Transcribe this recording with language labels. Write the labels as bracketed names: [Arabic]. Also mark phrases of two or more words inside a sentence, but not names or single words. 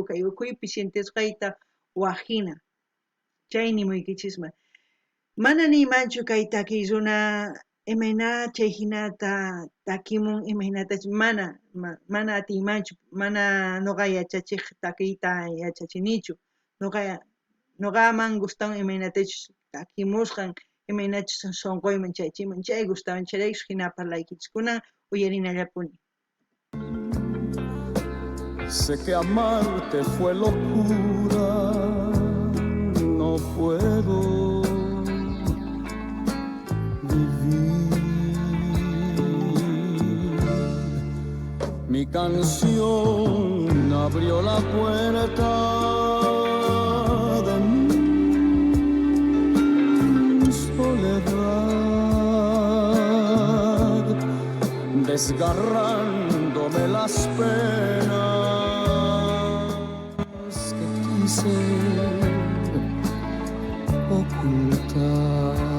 [Quechua] kay ukhuypi sintisqayta wahina chay nimuykichisman mana nimanchu kay takiy runa imayna chay hinata takimun imaynatachus mana atiymanchu mana noqa yachachiq takiyta yachachinichu noqaman gustawan imaynatachus takimusqan imaynachus sunquyman chaychiman chay gustawan chayraykus hina parlaykichis kunan uyarinallapuni. [Spanish] Sé que amarte fue locura, no puedo vivir. Mi canción abrió la puerta de mi soledad, desgarrándome las penas que quise ocultar.